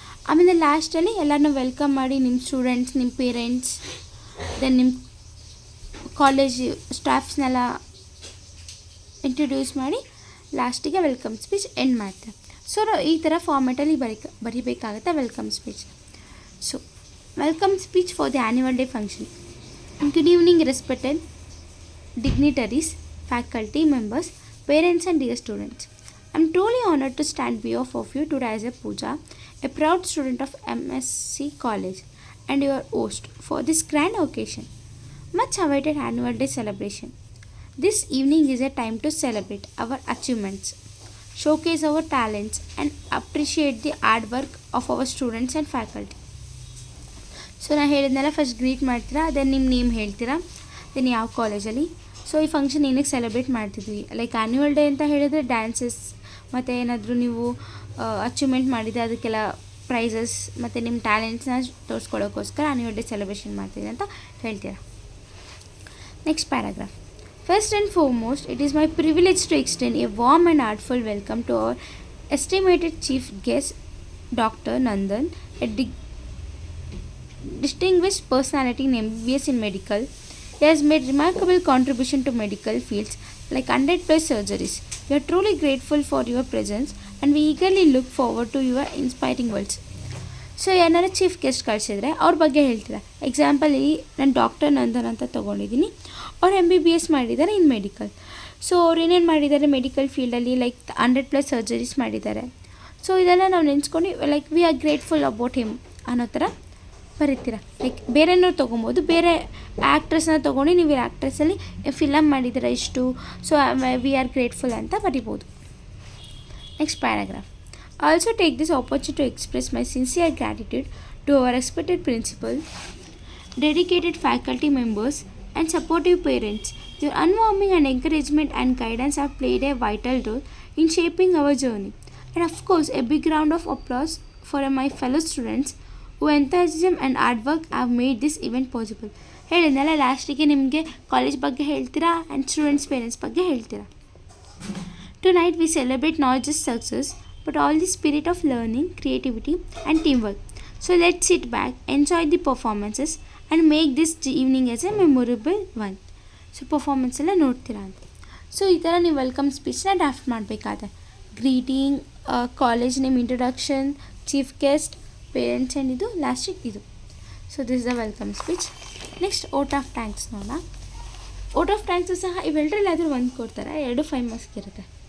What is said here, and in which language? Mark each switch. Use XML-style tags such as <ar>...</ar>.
<kn>ಆಮೇಲೆ ಲಾಸ್ಟಲ್ಲಿ ಎಲ್ಲರನ್ನೂ ವೆಲ್ಕಮ್ ಮಾಡಿ, ನಿಮ್ಮ ಸ್ಟೂಡೆಂಟ್ಸ್, ನಿಮ್ಮ ಪೇರೆಂಟ್ಸ್, ದೆನ್ ನಿಮ್ಮ ಕಾಲೇಜ್ ಸ್ಟಾಫ್ಸ್ನೆಲ್ಲ ಇಂಟ್ರೊಡ್ಯೂಸ್ ಮಾಡಿ ಲಾಸ್ಟಿಗೆ ವೆಲ್ಕಮ್ ಸ್ಪೀಚ್ ಎಂಡ್ ಮಾಡ್ತಾರೆ. ಸೊ ಈ ಥರ ಫಾರ್ಮೆಟಲ್ಲಿ ಬರಿಬೇಕಾಗುತ್ತೆ welcome speech.</kn> <en>So welcome speech for the annual day function. Good evening respected dignitaries, faculty members, parents and dear students. I am truly honored to stand behalf of you today as a Pooja, a proud student of MSc College and your host for this grand occasion. Much awaited annual day celebration. This evening is a time to celebrate our achievements, showcase our talents and appreciate the hard work of our students and faculty.</en> <kn>So ನಾನು ಹೇಳಿದ್ನೆಲ್ಲ first greet ಮಾಡ್ತೀರಾ, then ನಿಮ್ಮ name ಹೇಳ್ತೀರಾ, then ಯಾವ ಕಾಲೇಜಲ್ಲಿ. So ಈ function ಏನಕ್ಕೆ celebrate ಮಾಡ್ತಿದ್ವಿ, like annual day ಅಂತ ಹೇಳಿದರೆ ಡ್ಯಾನ್ಸಸ್ ಮತ್ತು ಏನಾದರೂ ನೀವು ಅಚೀವ್ಮೆಂಟ್ ಮಾಡಿದರೆ ಅದಕ್ಕೆಲ್ಲ ಪ್ರೈಸಸ್ ಮತ್ತು ನಿಮ್ಮ ಟ್ಯಾಲೆಂಟ್ಸ್ನ ತೋರಿಸ್ಕೊಳ್ಳೋಕ್ಕೋಸ್ಕರ ಆ್ಯನ್ಯುವಲ್ ಡೇ ಸೆಲೆಬ್ರೇಷನ್ ಮಾಡ್ತಿದ್ದೀವಿ ಅಂತ ಹೇಳ್ತೀರಾ.</kn> <en>Next paragraph. First and foremost, it is my privilege to extend a warm and heartfelt welcome to our estimated chief guest, Dr. Nandan, a distinguished personality in MBBS in medical. He has made remarkable contribution to medical fields like 100+ surgeries. We are truly grateful for your presence and we eagerly look forward to your inspiring words.</en> <kn>So ಏನಾರು chief guest ಕಳಿಸಿದ್ರೆ ಅವ್ರ ಬಗ್ಗೆ ಹೇಳ್ತೀರಾ. Example ನಾನು doctor Nandan ಅಂತ ತೊಗೊಂಡಿದ್ದೀನಿ. ಅವ್ರು MBBS ಮಾಡಿದ್ದಾರೆ ಇನ್ ಮೆಡಿಕಲ್. ಸೊ ಅವ್ರು ಏನೇನು ಮಾಡಿದ್ದಾರೆ ಮೆಡಿಕಲ್ ಫೀಲ್ಡಲ್ಲಿ, ಲೈಕ್ 100+ ಸರ್ಜರೀಸ್ ಮಾಡಿದ್ದಾರೆ. ಸೊ ಇದೆಲ್ಲ ನಾವು ನೆನೆಸ್ಕೊಂಡು</kn> <en>like we are grateful about him</en> <kn>ಅನ್ನೋ ಥರ ಬರೀತೀರಾ. ಲೈಕ್ ಬೇರೆನೂ ತೊಗೊಬೋದು, ಬೇರೆ ಆ್ಯಕ್ಟ್ರೆಸ್ನ ತೊಗೊಂಡು ನೀವು ಈ ಆ್ಯಕ್ಟ್ರೆಸ್ಸಲ್ಲಿ ಫಿಲಮ್ ಮಾಡಿದ್ದೀರಾ ಇಷ್ಟು, ಸೊ</kn> <en>we are grateful</en> <kn>ಅಂತ ಬರಿಬೋದು.</kn> <en>Next paragraph. I also take this opportunity to express my sincere gratitude to our respected principal, dedicated faculty members and supportive parents. Your unwarming and encouragement and guidance have played a vital role in shaping our journey. And of course, a big round of applause for my fellow students whose enthusiasm and hard work have made this event possible.</en> <kn>ಹೇಳಿದ್ನಲ್ಲ, ಲಾಸ್ಟಿಗೆ ನಿಮಗೆ college ಬಗ್ಗೆ ಹೇಳ್ತೀರಾ and students parents ಬಗ್ಗೆ ಹೇಳ್ತೀರಾ.</kn> <en>Tonight we celebrate not just success but all the spirit of learning, creativity and teamwork. So let's sit back, enjoy the performances and make this evening as a memorable one.</en> <kn>So performance ಎಲ್ಲ ನೋಡ್ತೀರಾ ಅಂತ. So ಈ ಥರ ನೀವು welcome ಸ್ಪೀಚ್ನ draft ಮಾಡಬೇಕಾದ್ರೆ greeting, college name, introduction, chief guest, parents and ಇದು ಲಾಸ್ಟಿಗೆ ಇದು.</kn> <en>So this is the welcome speech. Next vote of thanks ನೋಡೋಣ.</en> <kn>ಓಟ್ ಆಫ್ ಥ್ಯಾಂಕ್ಸು ಸಹ ಇವೆರಡರಲ್ಲಿ ಆದರೂ ಒಂದು ಕೊಡ್ತಾರೆ, 2 5 ಮಾರ್ಕ್ಸ್ಗೆ ಇರುತ್ತೆ.</kn>